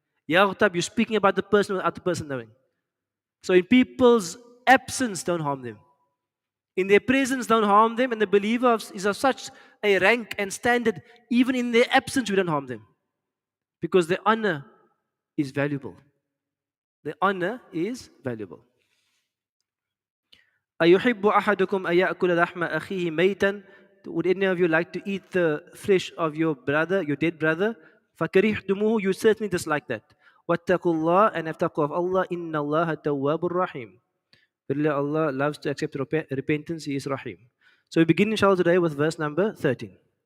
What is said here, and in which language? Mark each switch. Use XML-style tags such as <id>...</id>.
<en>Yaghtab, you're speaking about the person with other person knowing. So in people's absence, don't harm them. In their presence, don't harm them. And the believer is of such a rank and standard, even in their absence, we don't harm them. Because their honor is valuable. The honor is valuable.</en> <ar>أَيُحِبُّ أَحَدُكُمْ أَيَأْكُلَ لَحْمَ أَخِيهِ مَيْتًا?</ar> <en>Would any of you like to eat the flesh of your brother, your dead brother?</en> <ar>فَكَرِهْتُمُوهُ,</ar> <en>you certainly dislike that.</en> <ar>وَاتَّقُوا اللَّهَ,</ar> <en>and have taqwa of Allah.</en> <ar>إِنَّ اللَّهَ تَوَّابٌ رَحِيمٌ.</ar> <en>Verily Allah loves to accept repentance. He is Rahim. So we begin inshallah today with verse number 13.</en>